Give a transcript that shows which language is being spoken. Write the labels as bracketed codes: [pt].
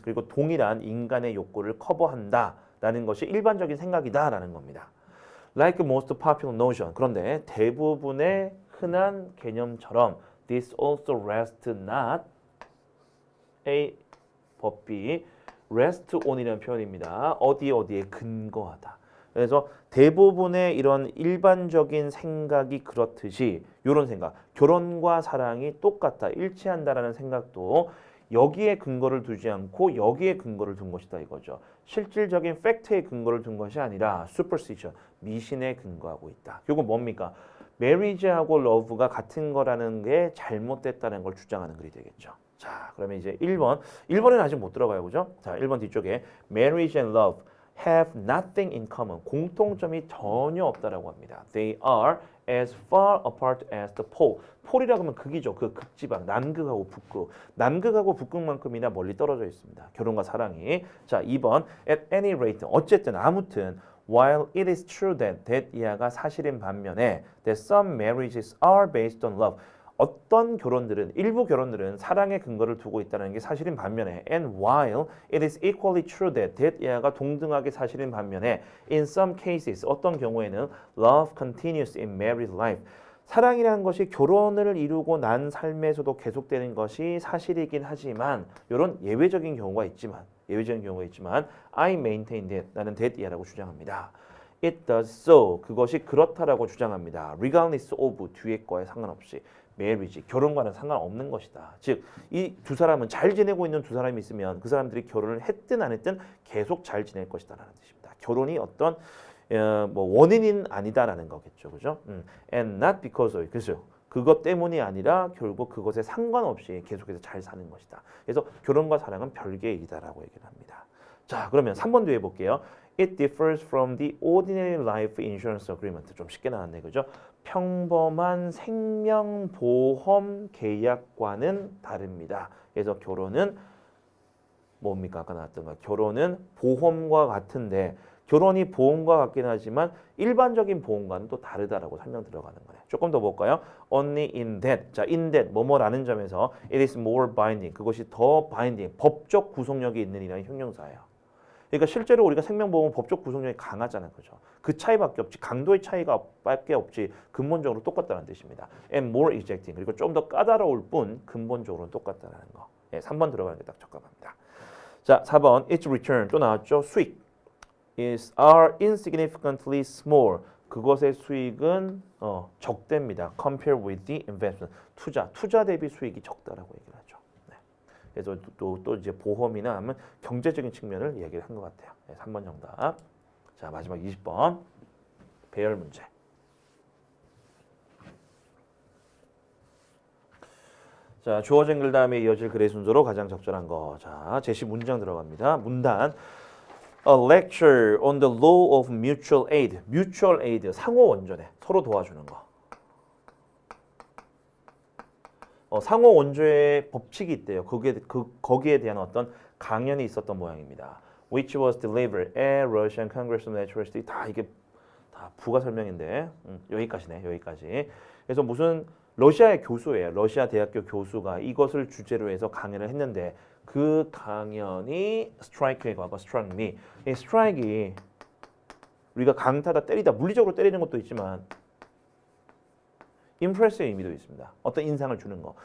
[ko] 그리고 동일한 인간의 욕구를 커버한다. 라는 것이 일반적인 생각이다. 라는 겁니다. [en] Like most popular notion. [ko] 그런데 대부분의 흔한 개념처럼 [en] this also rests not A but B rest on이라는 [ko] 표현입니다. 어디에 근거하다. 그래서 대부분의 이런 일반적인 생각이 그렇듯이 이런 생각, 결혼과 사랑이 똑같다, 일치한다라는 생각도 여기에 근거를 두지 않고 여기에 근거를 둔 것이다 이거죠. 실질적인 팩트에 근거를 둔 것이 아니라 superstition, 미신에 근거하고 있다. 이건 뭡니까? marriage하고 love가 같은 거라는 게 잘못됐다는 걸 주장하는 글이 되겠죠. 자, 그러면 이제 1번. 1번은 아직 못 들어가요. 그죠? 자, 1번 뒤쪽에 [en] marriage and love have nothing in common. [ko] 공통점이 전혀 없다라고 합니다. [en] They are as far apart as the pole. [ko] 폴이라고 하면 극이죠. 그 극지방, 남극하고 북극. 남극하고 북극만큼이나 멀리 떨어져 있습니다. 결혼과 사랑이. 자, 2번. [en] At any rate. [ko] 어쨌든 아무튼 [en] While it is true that [ko] 이하가 사실인 반면에 [en] that some marriages are based on love. [ko] 어떤 결혼들은 일부 결혼들은 사랑의 근거를 두고 있다는 게 사실인 반면에 [en] and while it is equally true that [ko] 이하가 동등하게 사실인 반면에 [en] in some cases [ko] 어떤 경우에는 [en] love continues in married life. [ko] 사랑이라는 것이 결혼을 이루고 난 삶에서도 계속되는 것이 사실이긴 하지만 이런 예외적인 경우가 있지만 [en] I maintain that [ko] 나는 that이라고 주장합니다. [en] It does so [ko] 그것이 그렇다라고 주장합니다. [en] Regardless of [ko] 뒤에 거에 상관없이 marriage 결혼과는 상관없는 것이다. 즉 이 두 사람은 잘 지내고 있는 두 사람이 있으면 그 사람들이 결혼을 했든 안 했든 계속 잘 지낼 것이다라는 뜻입니다. 결혼이 어떤 뭐 원인은 아니다라는 거겠죠, 그죠? [en] And not because of 그죠? [ko] 그것 때문이 아니라 결국 그것에 상관없이 계속해서 잘 사는 것이다. 그래서 결혼과 사랑은 별개의 일이다라고 얘기를 합니다. 자, 그러면 3번 뒤에 볼게요. [en] It differs from the ordinary life insurance agreement. [ko] 좀 쉽게 나왔네, 그죠? 평범한 생명보험 계약과는 다릅니다. 그래서 결혼은 뭡니까? 아까 나왔던 거. 결혼은 보험과 같은데 결혼이 보험과 같긴 하지만 일반적인 보험과는 또 다르다라고 설명 들어가는 거예요. 조금 더 볼까요? [en] Only in that. 자, in that [ko] 뭐뭐라는 점에서 [en] it is more binding. [ko] 그것이 더 binding. 법적 구속력이 있는 이라는 형용사예요. 그러니까 실제로 우리가 생명보험은 법적 구속력이 강하잖아요. 그죠? 그 차이밖에 없지. 강도의 차이가 밖에 없지. 근본적으로 똑같다는 뜻입니다. [en] And more exacting. [ko] 그리고 좀 더 까다로울 뿐 근본적으로는 똑같다는 거. 네, 3번 들어가는 게 딱 적합합니다. 자, 4번 [en] its return [ko] 또 나왔죠. [en] 수익 are insignificantly small. [ko] 그것의 수익은 적대입니다. [en] Compared with the investment. [ko] 투자 대비 수익이 적다라고 얘기를 하죠. 네. 그래서 또 이제 보험이나 하면 경제적인 측면을 얘기를 한 것 같아요. 네, 3번 정답. 자, 마지막 20번 배열 문제. 자, 주어진 글 다음에 이어질 글의 순서로 가장 적절한 거. 자, 제시 문장 들어갑니다. 문단. [en] A lecture on the law of mutual aid. [ko] mutual aid, 상호 원조네. 서로 도와주는 거. 상호 원조의 법칙이 있대요. 거기에 대한 어떤 강연이 있었던 모양입니다. [en] Which was delivered at Russian Congress of Natural History. [ko] 다 이게 다 부가 설명인데 여기까지네. 여기까지. 그래서 무슨 러시아의 교수예요. 러시아 대학교 교수가 이것을 주제로 해서 강연을 했는데 그 강연이 스트라이크에 과거 [en] struck me. [ko] 이 스트라이크가 우리가 강타다 때리다 물리적으로 때리는 것도 있지만 임프레스의 의미도 있습니다. 어떤 인상을 주는 거.